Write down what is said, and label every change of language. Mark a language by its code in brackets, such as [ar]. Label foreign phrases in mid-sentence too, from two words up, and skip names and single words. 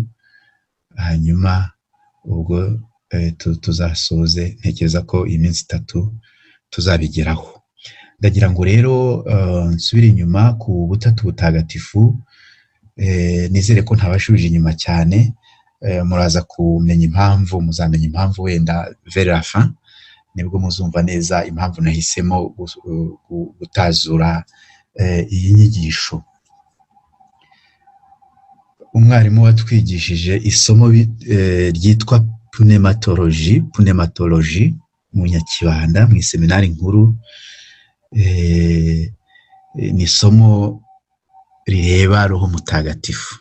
[rw] Hanyuma ubwo tuzasoze, ntekereza ko iyi minsi 3 tuzabigeraho. Ndagira ngo rero nsubire inyuma ku butatu butagatifu, nizere ko ntabashubije inyuma cyane. Muraza kumenya impamvu, muzamenya impamvu wenda [fr] vers la fin, [rw] nibwo muzumva neza impamvu nahisemo gutazura iyi nyigisho. Umwarimu watwigishije isomo ryitwa pneumatologie mu Nyakibanda mu seminari nkuru, ni isomo rireba roho mutagatifu.